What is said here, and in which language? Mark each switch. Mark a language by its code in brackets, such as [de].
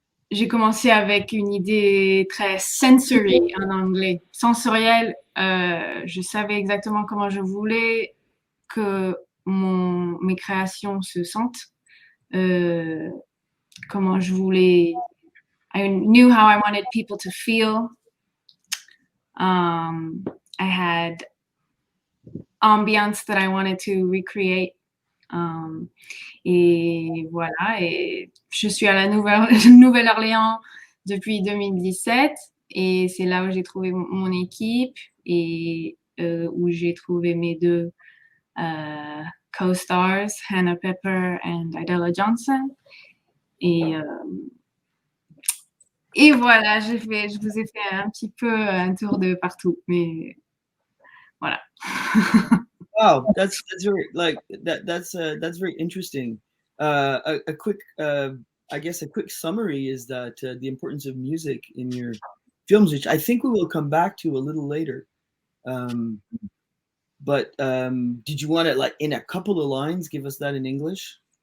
[fr] j'ai commencé avec une idée très sensory en anglais, sensorielle. Je savais exactement comment je voulais que mes créations se sentent, comment je voulais. [en] I knew how I wanted people to feel. I had ambiance that I wanted to recreate. [fr] Et voilà, et je suis à la Nouvelle-Orléans depuis 2017 et c'est là où j'ai trouvé mon équipe et où j'ai trouvé mes deux co-stars, Hannah Pepper and Idella Johnson. Et voilà, je vous ai fait un petit peu un tour de partout, mais voilà. [en] Wow, that's very that's very interesting. A quick, I guess, a quick summary is that the importance of music in your films, which I think we will come back to a little later. But did you want to, like, in a couple of lines, give us that in English?